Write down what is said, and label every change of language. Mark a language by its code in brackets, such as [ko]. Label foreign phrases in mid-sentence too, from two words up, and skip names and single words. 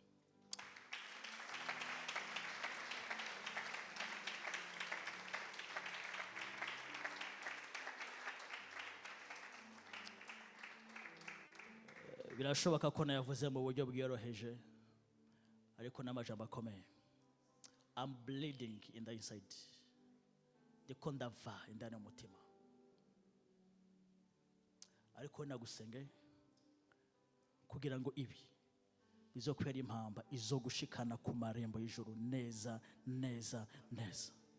[rn] Birashoboka ko nayavuze mu buryo bwiyoroheje, ariko n'amajambo akomeye. [en] I'm bleeding in the inside. [rn] Ndiko ndava indani y'umutima. Ariko nagusenge kugira ngo ibi bizokwera impamba izo gushikana ku marembo y'ijuru neza neza neza.